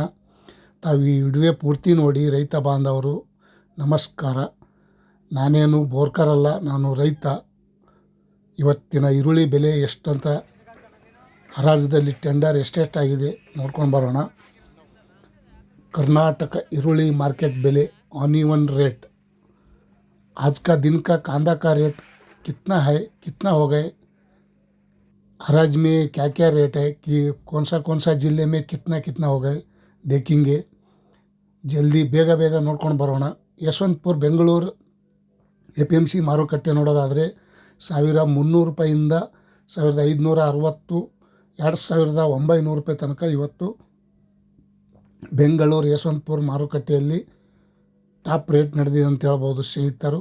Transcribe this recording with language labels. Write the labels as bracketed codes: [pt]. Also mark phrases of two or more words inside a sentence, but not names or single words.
[kn] ತಾವು ಈ ವಿಡಿಯೋ ಪೂರ್ತಿ ನೋಡಿ. ರೈತ ಬಾಂಧವರು ನಮಸ್ಕಾರ. ನಾನೇನು ಬೋರ್ಕರಲ್ಲ, ನಾನು ರೈತ. ಇವತ್ತಿನ ಈರುಳ್ಳಿ ಬೆಲೆ ಎಷ್ಟಂತ ಹರಾಜದಲ್ಲಿ ಟೆಂಡರ್ ಎಷ್ಟೆಷ್ಟಾಗಿದೆ ನೋಡ್ಕೊಂಡು ಬರೋಣ. [hi] कर्नाटक ಈರುಳ್ಳಿ मार्केट बेले [en] onion rate [hi] आज का दिन का कांदा का रेट कितना है, कितना हो गए, हराज में क्या क्या रेट है, कि कौन सा ಜಿಲ್ಲೆ में कितना कितना हो गए देखेंगे. [kn] ಜಲ್ದಿ ಬೇಗ ನೋಡ್ಕೊಂಡು ಬರೋಣ. ಯಶವಂತಪುರ ಬೆಂಗಳೂರು APMC ಮಾರುಕಟ್ಟೆ ನೋಡೋದಾದರೆ 1300 ರೂಪಾಯಿಂದ 1560, 2900 ರೂಪಾಯಿ ತನಕ ಇವತ್ತು ಬೆಂಗಳೂರು ಯಶವಂತಪುರ ಮಾರುಕಟ್ಟೆಯಲ್ಲಿ [en] top rate [kn] ನಡೆದಿದೆ ಅಂತ ಹೇಳ್ಬೋದು ಸ್ನೇಹಿತರು.